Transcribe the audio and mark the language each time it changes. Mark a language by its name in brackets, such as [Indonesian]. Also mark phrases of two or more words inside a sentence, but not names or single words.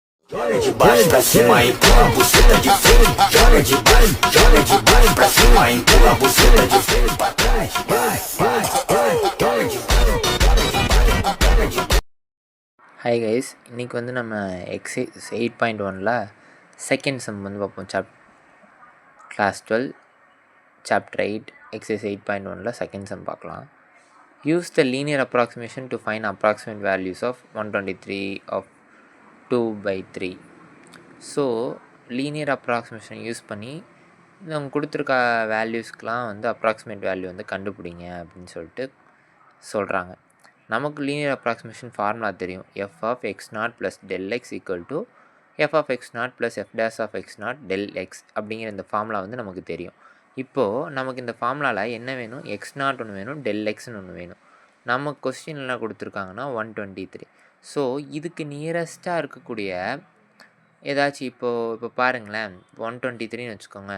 [Portuguese] Joga de pra cima, empurra a buceta de frente. Joga de baixo pra cima, empurra a buceta de frente pra trás. Vai, vai, vai, joga de [English] Hi guys, [Tamil] இன்றைக்கி வந்து நம்ம எக்ஸைஸ் 8.1ல் [English] second sum [Tamil] வந்து பார்ப்போம். [English] Class 12 Chapter 8 Exercise [Tamil] 8.1ல் [English] second sum [Tamil] பார்க்கலாம். [English] Use the linear approximation to find approximate values of 123 of 2/3. So linear approximation use [Tamil] பண்ணி நம்ம கொடுத்துருக்க வேல்யூஸ்க்கெலாம் வந்து [English] approximate value [Tamil] வந்து கண்டுபிடிங்க அப்படின்னு சொல்லிட்டு சொல்கிறாங்க. நமக்கு [English] linear approximation formula [Tamil] தெரியும். [English] f of x naught plus del x equal to f of x naught plus f dash of x naught del x [Tamil] அப்படிங்கிற இந்த ஃபார்முலா வந்து நமக்கு தெரியும். இப்போது நமக்கு இந்த ஃபார்முலாவில் என்ன வேணும்? [English] x naught [Tamil] ஒன்று வேணும், [English] del x-nu [Tamil] ஒன்று வேணும். நம்ம கொஸ்டின் என்ன கொடுத்துருக்காங்கன்னா 123. ஸோ இதுக்கு நியரஸ்ட்டாக இருக்கக்கூடிய ஏதாச்சும் இப்போ பாருங்களேன், 123ன்னு வச்சுக்கோங்க.